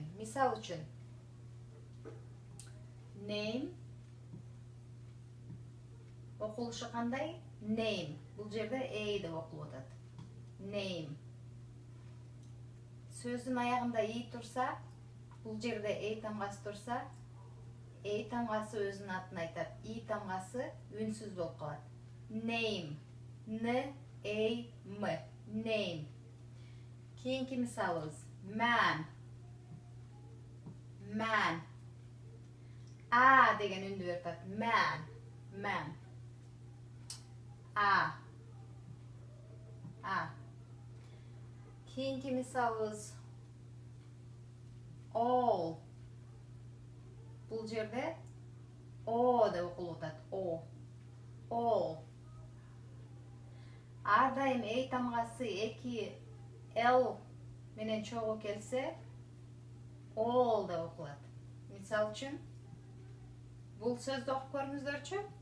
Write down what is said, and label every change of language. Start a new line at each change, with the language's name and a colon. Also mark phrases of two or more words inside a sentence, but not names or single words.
Kyrgyz: Мисал үчүн name окулушу кандай? Name. Бул жерде A деп окулуп атат. Name. Сөздүн аягында И турса, бул жерде A тамгасы турса, A тамгасы өзүнүн атын айтат. И тамгасы үнсүз болуп калат. Name. N, A, M. Name. Кийинки мисалыбыз. Man. Man. А деген үндү берип атат. Man. Man. A. A. Кийинки мисалыбыз all. Bul жерде O деп окулуп атат. O. All. Ар дайым эй тамгасы эки L менен чогуу келсе all деп окулат. Мисал үчүн бул сөздү окуп көрүңүздөрчү.